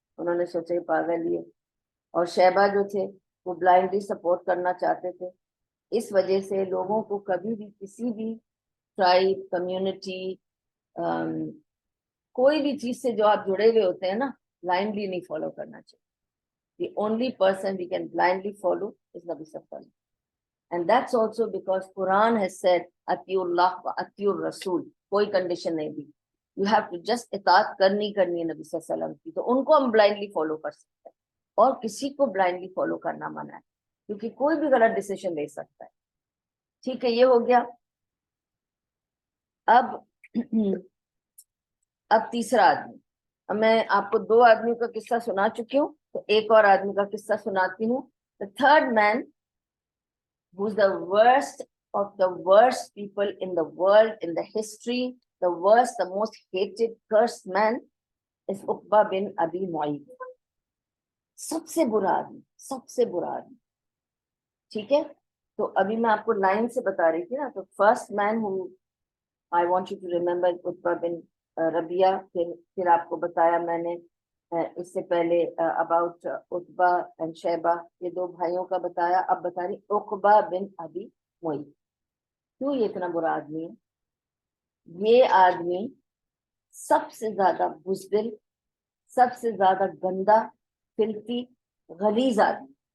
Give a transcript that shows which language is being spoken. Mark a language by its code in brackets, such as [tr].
[ur] انہوں نے سوچا پاگل یہ. اور شیبہ جو تھے وہ بلائنڈلی سپورٹ کرنا چاہتے تھے. اس وجہ سے لوگوں کو کبھی بھی کسی بھی ٹرائب، کمیونٹی، کوئی بھی چیز سے جو آپ جڑے ہوئے ہوتے ہیں نا blindly نہیں فالو کرنا چاہیے. [en] The only person we can blindly follow is Nabi Sallallahu. And that's also because Quran has said Atiullah wa Atiur Rasul. [ur] کوئی کنڈیشن نہیں دی. [en] You have to just [ur] اطاعت کرنی ہے نبی صلی اللہ علیہ وسلم کی. تو ان کو ہم blindly follow کر سکتے ہیں اور کسی کو blindly follow کرنا منع ہے کیونکہ کوئی بھی غلط ڈیسیشن لے سکتا ہے. ٹھیک ہے, یہ ہو گیا. اب تیسرا آدمی. اب میں آپ کو 2 آدمیوں کا قصہ سنا چکی ہوں, تو ایک اور آدمی کا قصہ سناتی ہوں. [en] The third man who's the worst of the worst people in the world, in the history, the worst, the most hated, cursed man is Uqba bin Abi Mu'ayt. [ur] سب سے برا آدمی, سب سے برا آدمی. ٹھیک ہے, تو ابھی میں آپ کو لائن سے بتا رہی تھی نا. تو [en] First man who I want you to remember Utbah bin Rabia. [ur] پھر آپ کو بتایا میں نے اس سے پہلے اباؤٹ عتبہ اینڈ شیبہ, یہ 2 بھائیوں کا بتایا. اب بتا رہی عقبہ بن ابی معیط. کیوں یہ اتنا برا آدمی ہے؟ یہ آدمی سب سے زیادہ بزدل, سب سے زیادہ گندا, فلتی, غلیظ آدمی.